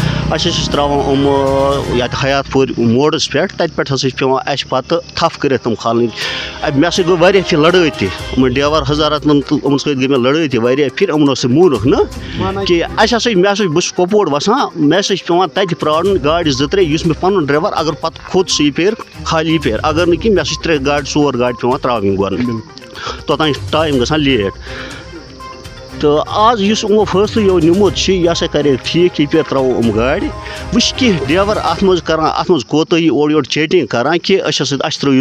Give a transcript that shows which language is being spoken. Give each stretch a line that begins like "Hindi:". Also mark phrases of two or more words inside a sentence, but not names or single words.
Kashmiri: اَسہِ ترٛاوان یَتھ حیات پوٗر موڈَس پٮ۪ٹھ تَتہِ پٮ۪ٹھ ہسا چھِ پٮ۪وان اَسہِ پَتہٕ تھَپھ کٔرِتھ تِم کھالٕنۍ مےٚ سۭتۍ گوٚو واریاہ پھِرِ لڑٲے تہِ یِمَن ڈیور حضراتن تہٕ یِمَن سۭتۍ گٔے مےٚ لڑٲے تہِ واریاہ پھِرِ یِمن اوس مونُکھ نہٕ کہِ اَسہِ ہسا مےٚ ہسا بہٕ چھُس کۄپوور وَسان مےٚ ہسا چھِ پٮ۪وان تَتہِ پرٛارُن گاڑِ 2-3 یُس مےٚ پَنُن ڈرٛیوَر اگر پَتہٕ کھوٚت سُہ یہِ پھِر خالی یہِ پھِر اگر نہٕ کِہیٖنۍ مےٚ ہسا چھِ 3 گاڑِ 4 گاڑِ پٮ۪وان ترٛاوٕنۍ گۄڈٕ توٚتام چھِ ٹایم گژھان لیٹ تہٕ آز یُس یِمو فٲصلہٕ یہِ نیوٗمُت چھِ یہِ ہسا کَریکھ ٹھیٖک یہِ پھِر ترٛاوو یِم گاڑِ وۄنۍ چھِ کینٛہہ ڈرٛیوَر اَتھ منٛز کَران اَتھ منٛز کوتٲہی اورٕ یورٕ چیٹِنٛگ کَران کہِ اَسہِ ترٛٲیِو